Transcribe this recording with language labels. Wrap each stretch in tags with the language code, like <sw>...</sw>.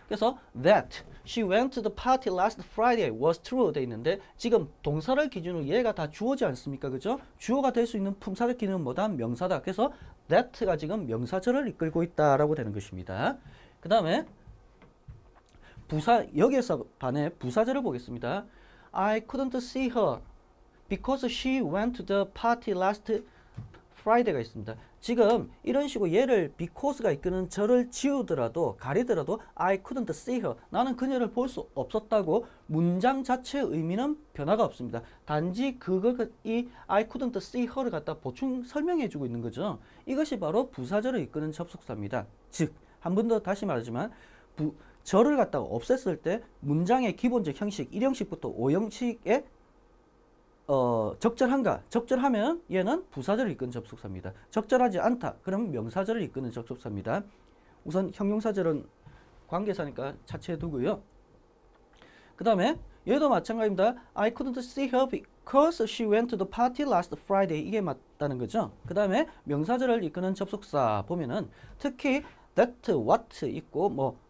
<ko>그래서</ko> <en>that she went to the party last Friday was true</en> <ko>돼 있는데 지금 동사를 기준으로 얘가 다 주어지 않습니까? 그죠? 주어가 될 수 있는 품사적 기능은 뭐다? 명사다. 그래서 that가 지금 명사절을 이끌고 있다라고 되는 것입니다. 그 다음에 여기에서 반해 부사절을 보겠습니다.</ko> <en>I couldn't see her because she went to the party last Friday가</en> <ko>있습니다. 지금 이런 식으로 얘를 because가 이끄는 절을 지우더라도 가리더라도</ko> <en>I couldn't see her</en> <ko>나는 그녀를 볼 수 없었다고 문장 자체의 의미는 변화가 없습니다. 단지 이</ko> <en>I couldn't see her</en> <ko>를 갖다 보충 설명해 주고 있는 거죠. 이것이 바로 부사절을 이끄는 접속사입니다. 즉 한 번 더 다시 말하지만 절을 갖다가 없앴을 때 문장의 기본적 형식 1형식부터 5형식의 적절한가? 적절하면 얘는 부사절을 이끄는 접속사입니다. 적절하지 않다. 그러면 명사절을 이끄는 접속사입니다. 우선 형용사절은 관계사니까 차치해 두고요. 그 다음에 얘도 마찬가지입니다.</ko> <en>I couldn't see her because she went to the party last Friday.</en> <ko>이게 맞다는 거죠. 그 다음에 명사절을 이끄는 접속사 보면은 특히 that, what 있고 뭐</ko>